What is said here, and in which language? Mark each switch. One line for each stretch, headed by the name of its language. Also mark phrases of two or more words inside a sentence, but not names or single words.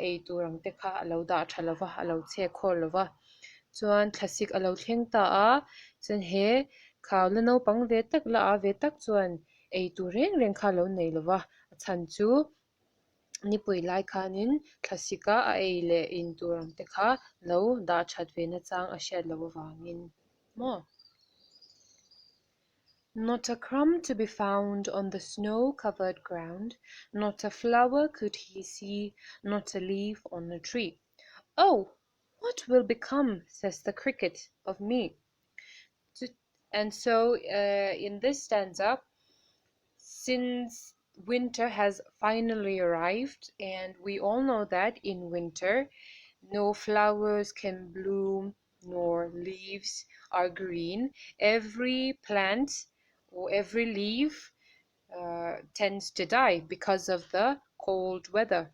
Mizo: ei tur ang te kha a lo dah ṭha lova a lo chhek khawl lova chuan thlasik a lo thleng ta a chuan he cow la naupang ve tak la a ve tak chuan ei tur reng reng kha lo nei lova a chan chu nipui lai khanin thlasika a ei le in tur ang te kha lo dah that ve na chang a hriat lo awangin maw.
English: Not a crumb to be found on the snow-covered ground, not a flower could he see, not a leaf on a tree. "Oh, what will become," says the cricket, "of me?" And so in this stanza, since winter has finally arrived, and we all know that in winter no flowers can bloom nor leaves are green, every plant or every leaf tends to die because of the cold weather.